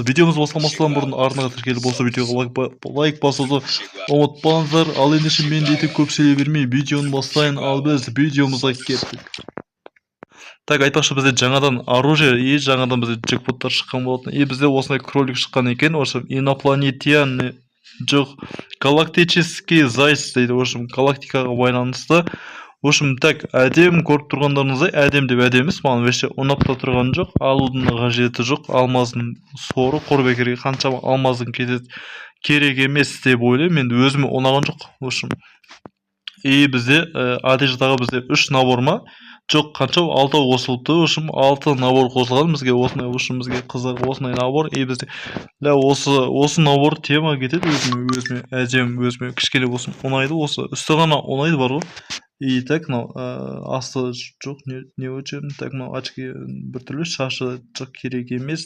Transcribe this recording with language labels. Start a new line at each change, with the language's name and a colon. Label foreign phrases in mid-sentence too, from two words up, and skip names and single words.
Kazakh: Видеомыз басталмастан бұрын арнаға тіркеліп осы видеоға лайк басуды ұмытпаңыздар. Ал ендеше мен дейтін көп сөйлей бермей видеоны бастайын, ал біз видеомызға кеттік. Так, айтпақшы бізде жаңадан
Russian: оружие и
Kazakh: жаңадан бізде джекпоттар шыққан болатын. И бізде осындай кролик шыққан екен.
Russian: В общем, инопланетян жоқ, галактический зайц дейді. В общем,
Kazakh: галактикаға байланысты.
Russian: В общем, так,
Kazakh: әдем көріп тұрғандарыңыздай, әдем деп әдем емес, маған вообще ұнап та тұрған жоқ. Алудың қажеті жоқ. Алмаздың соры қорбекерге қаншама алмаздың кетеді, керек емес деп ойлаймын. Мен өзіме ұнаған жоқ.
Russian: В общем, и
Kazakh: бізде одеждаға бізде 3 набор ма? Жоқ, қанша 6 қосылыпты.
Russian: В общем,
Kazakh: 6 набор қосылған бізге. Осындай,
Russian: в общем,
Kazakh: бізге қыздар осындай набор. И бізде осы набор тема кетеді. Өзіме әдем, өзіме кішкене болсын ұнайды. Осы үсті ғана ұнайды бар ғой.
Russian: И так,
Kazakh: мынау асты жоқ, не өтемін. Так, мынау очки біртүрлі, шашы жоқ, керек емес.